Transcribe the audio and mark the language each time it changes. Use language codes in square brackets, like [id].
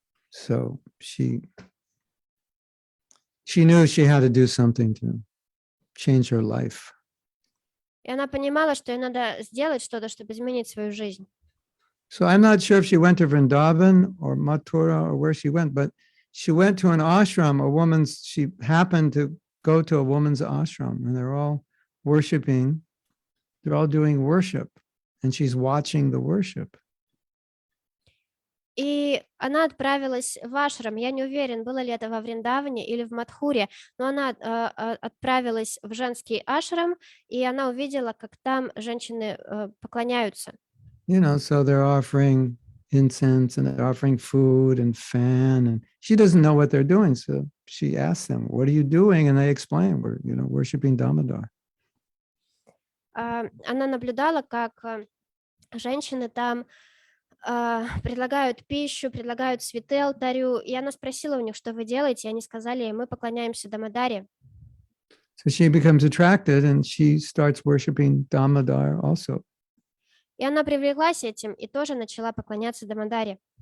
[en] So she knew she had to do something to change her life. [ru] И она понимала, что ей надо сделать что-то, чтобы изменить свою жизнь. [en] So I'm not sure if she went to Vrindavan or Mathura or where she went, but she went to an ashram, she happened to go to a woman's ashram, and they're all worshiping, they're all doing worship, and she's watching the worship. [ru] И она отправилась в ашрам. Я не уверен, было ли это во Вриндаване или в Мадхуре, но она отправилась в женский ашрам, и она увидела, как там женщины поклоняются. [en] So they're offering incense and they're offering food and fan, and she doesn't know what they're doing. So she asks them, "What are you doing?" And they explain, "We're, worshiping Damodar." [ru] Она наблюдала, как женщины там предлагают пищу, предлагают цветы алтарю. И она спросила у них, что вы делаете, и они сказали, мы поклоняемся Дамадаре. [en] So she becomes attracted and she starts worshiping Damodar also. [ru] И она привлеклась этим и тоже начала поклоняться Дамадаре.